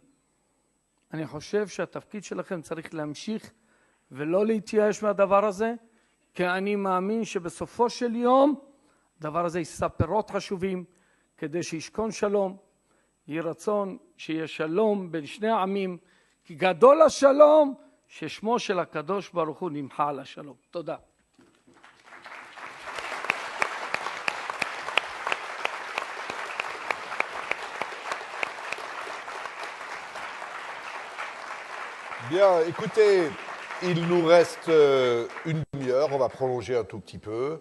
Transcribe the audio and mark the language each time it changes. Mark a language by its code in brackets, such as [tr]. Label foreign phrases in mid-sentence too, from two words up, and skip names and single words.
[he] אני חושב שהתפקיד שלכם צריך להמשיך ולא להתייאש מהדבר הזה, כי אני מאמין שבסופו של יום, הדבר הזה יישא פירות חשובים, כדי שישכון שלום, יהיה רצון שיהיה שלום בין שני העמים, כי גדול השלום ששמו של הקדוש ברוך הוא נמחה על השלום. תודה. [fr] Bien, écoutez, il nous reste une demi-heure, on va prolonger un tout petit peu.